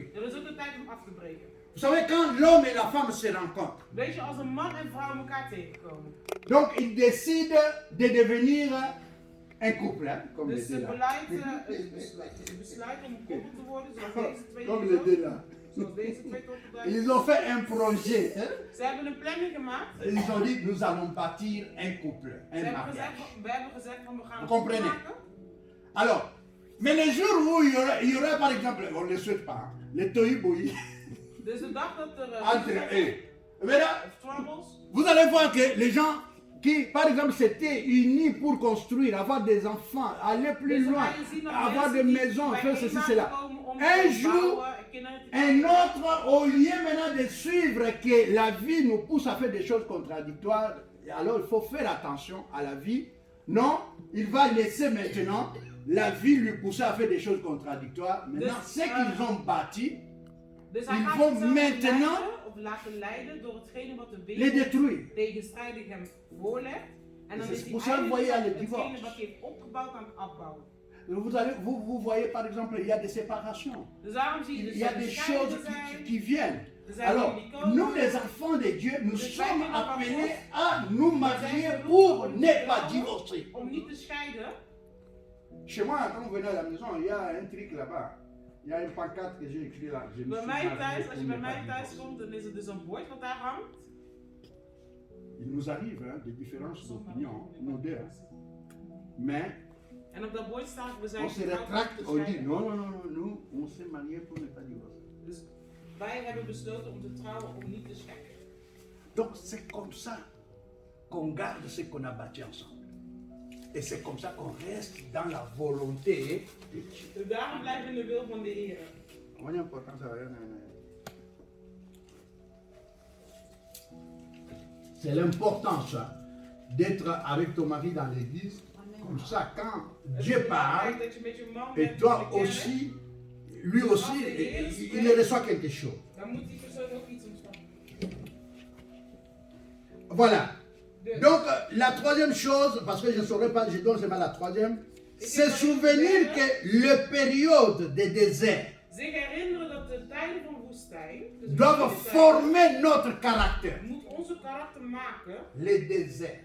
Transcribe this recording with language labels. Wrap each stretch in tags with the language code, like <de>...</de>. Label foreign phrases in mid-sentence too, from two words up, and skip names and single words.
<fr>Vous savez, quand l'homme et la femme se rencontrent, donc ils décident de devenir un couple, hein, comme les deux là. Comme les deux là.</fr> <nl>zoals deze twee topbedrijven.</nl> <fr>Ils ont fait un projet. Hein?</fr> <nl>Ze hebben een planning gemaakt.</nl> <fr>Ils ont dit, nous allons bâtir un couple, un</fr> <nl>We</nl> <fr>mariage.</fr> <nl>hebben gezegd van we gaan</nl> <fr>Vous comprenez? Alors, mais les jours où il y aura par exemple, on ne le souhaite pas, hein, les tohu-bohi</fr> <nl>Dus de dag dat er</nl> <fr>entre eux. Maintenant,</fr> <nl>troubles.</nl> <fr>vous allez voir que les gens qui, par exemple, s'étaient unis pour construire, avoir des enfants, aller plus</fr> <nl>Dus dan</nl> <fr>loin,</fr> <nl>ga je zien dat</nl> <fr>avoir des</fr> <nl>mensen die</nl> <fr>maisons,</fr> <nl>bij</nl> <fr>faire ceci,</fr> <nl>eenmaal</nl> <fr>cela.</fr> <nl>komen om</nl> <fr>Un</fr> <nl>te</nl> <fr>jour,</fr> <nl>bouwen en kinderen te</nl> <fr>un</fr> <nl>krijgen.</nl> <fr>autre, au lieu maintenant de suivre que la vie nous pousse à faire des choses contradictoires, alors il faut faire attention à la vie. Non, il va laisser maintenant la vie lui pousser à faire des choses contradictoires. Maintenant, ce qu'ils ont bâti,</fr> <nl>Dus hij</nl> <fr>ils</fr> <nl>gaat</nl> <fr>vont</fr> <nl>zichzelf</nl> <fr>maintenant</fr> <nl>leiden of laten leiden door hetgene wat de</nl> <fr>les</fr> <nl>wereld</nl> <fr>détruire.</fr> <nl>tegenstrijdig hem voorlegt. En dan</nl> <fr>C'est</fr> <nl>is hij</nl> <fr>pour ça que vous voyez</fr> <nl>eigenlijk</nl> <fr>le</fr> <nl>hetgene</nl> <fr>divorce.</fr> <nl>wat hij heeft opgebouwd aan het afbouwen.</nl> <fr>Vous voyez par exemple, il y a des séparations.</fr> <nl>Dus daarom zie je</nl> <fr>Il</fr> <nl>dus</nl> <fr>y a</fr> <nl>dat er</nl> <fr>des choses</fr> <nl>scheidingen</nl> <fr>qui</fr> <nl>zijn.</nl> <fr>viennent.</fr> <nl>Er zijn</nl> <fr>Alors,</fr> <nl>dingen die komen.</nl> <fr>nous les enfants de Dieu, nous</fr> <nl>Dus wij</nl> <fr>sommes</fr> <nl>kinderen van</nl> <fr>appelés</fr> <nl>God,</nl> <fr>à nous marier</fr> <nl>zijn</nl> <fr>pour</fr> <nl>geroepen om</nl> <fr>ne</fr> <nl>te</nl> <fr>pas</fr> <nl>trouwen,</nl> <fr>divorcer.</fr> <nl>om niet te scheiden.</nl> <fr>Chez moi, quand vous venez à la maison, il y a un truc là-bas. Il y a une pancarte que j'ai écrit là. Je me</fr> <nl>Bij</nl> <fr>suis</fr> <nl>mij</nl> <fr>marié</fr> <nl>thuis,</nl> <fr>pour</fr> <nl>als je</nl> <fr>ne</fr> <nl>bij</nl> <fr>pas</fr> <nl>mij thuis</nl> <fr>divorcer.</fr> <nl>komt, dan is er dus een bord wat daar hangt.</nl> <fr>Il nous arrive hein, des différences d'opinion, nous deux. Mais</fr> <nl>En op dat bord staat, we zijn</nl> <fr>on se</fr> <nl>getrouwd om</nl> <fr>rétracte,</fr> <nl>te</nl> <fr>on dit</fr> <nl>scheiden.</nl> <fr>non, non, non, non, nous, on s'est marié pour ne pas divorcer.</fr> <nl>Dus wij hebben besloten om te trouwen om niet te scheiden.</nl> <fr>Donc c'est comme ça qu'on garde ce qu'on a bâti ensemble. Et c'est comme ça qu'on reste dans la volonté de Dieu.</fr> <nl>Dus daarom blijven we in de wil van de Heer.</nl> <fr>On est important, ça va rien. C'est l'importance d'être avec ton mari dans l'église. Comme ça, quand Dieu parle,</fr> <nl>Dat je met je man</nl> <fr>et</fr> <nl>bent</nl> <fr>toi</fr> <nl>in de kerk,</nl> <fr>aussi, lui aussi, il reçoit quelque chose.</fr> <nl>dan moet die persoon ook iets ontvangen.</nl> <fr>Voilà.</fr> <nl>Dus,</nl> <fr>Donc, la troisième chose, parce que je ne saurais pas, je donne seulement la troisième, c'est souvenir que le période de désert</fr> <nl>zich herinneren dat de tijden van woestijn, dus</nl> <fr>doivent</fr> <nl>moeilijke</nl> <fr>former notre caractère.</fr> <nl>tijden, moet onze karakter maken.</nl> <fr>Les déserts.</fr>